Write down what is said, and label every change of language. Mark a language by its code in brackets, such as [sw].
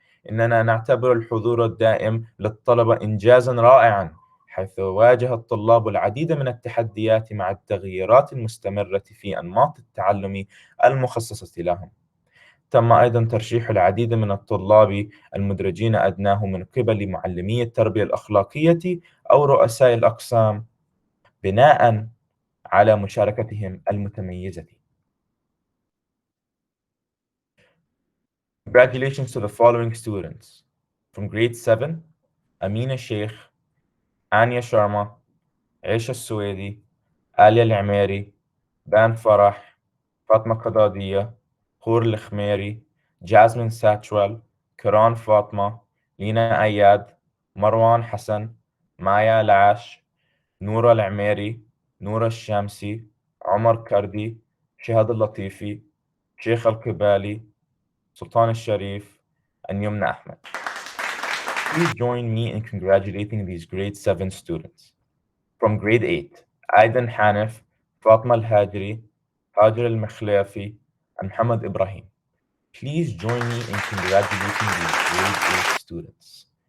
[ar] إننا نعتبر الحضور الدائم للطلبة إنجازاً رائعاً، حيث واجه الطلاب العديد من التحديات مع التغييرات المستمرة في أنماط التعلم المخصصة لهم. تم أيضاً ترشيح العديد من الطلاب المدرجين أدناه من قبل معلمي التربية الأخلاقية أو رؤساء الأقسام بناءً على مشاركتهم المتميزة. [en] Congratulations to the following students. From grade 7, [ar] Amina Sheikh, Anya Sharma, عيشة السويدي، آلية العميري، بان فرح، فاطمة قضادية، خور الخميري، جازمين ساتشوال، كران فاطمة، لينا أياد، مروان حسن، مايا العاش، نورة العميري، نورة الشامسي، عمر كردي، شهاد اللطيفي، شيخ القبالي، سلطان الشريف, and Yumna Ahmed. [en] Please join me in congratulating these grade 7 students. From grade 8, Aidan Hanif, Fatma Al-Hajri, Hajar Al-Makhlafi, and Muhammad Ibrahim. Please join me in congratulating these grade 8 students.